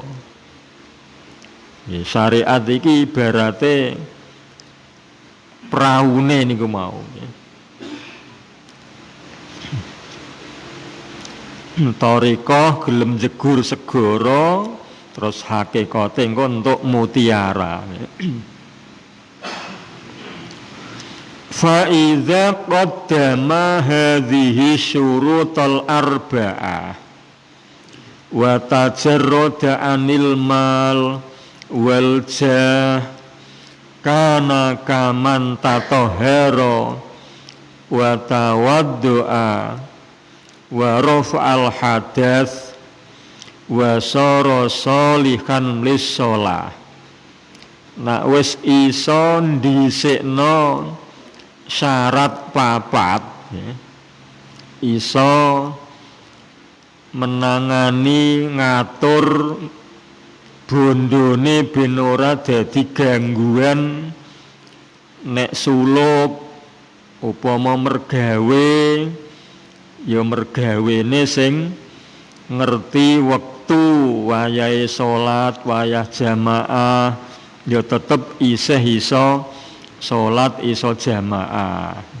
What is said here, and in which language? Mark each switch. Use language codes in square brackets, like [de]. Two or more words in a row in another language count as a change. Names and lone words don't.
[jv] Ya, syariat iki ibarate praune niku mau. Thariqah gelem jegur segara, terus hakikate engko entuk mutiara. [ar] فإذا قدم هذه الشروط الأربعة وتجرد عن المال والجاه كان كمن تطهر وتوضأ ورفع الحدث وصار صالحا للصلاة. [jv] Nak wis iso dhisikno syarat papat, ya, iso menangani ngatur bondone ben ora dadi gangguan nek suluk upama mergawe, ya mergawene sing ngerti wektu wayahe salat, wayah jamaah, ya tetep isih iso salat, iso jamaah.